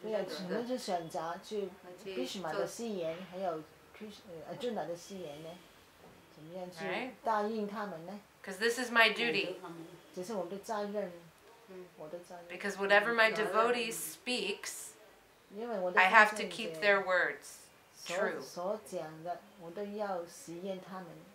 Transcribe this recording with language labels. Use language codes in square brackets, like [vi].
[zh] 对呀，怎么去选择去 Bhishma 的誓言，还有Arjuna 的誓言呢？怎么样去答应他们呢？ [en] Because this is my duty. [zh] 这是我们的责任，我的责任。 [en] Because whatever my devotee speaks, [zh] 因为我的 [en] I have to keep their words true. [zh] 所讲的，我都要实验他们。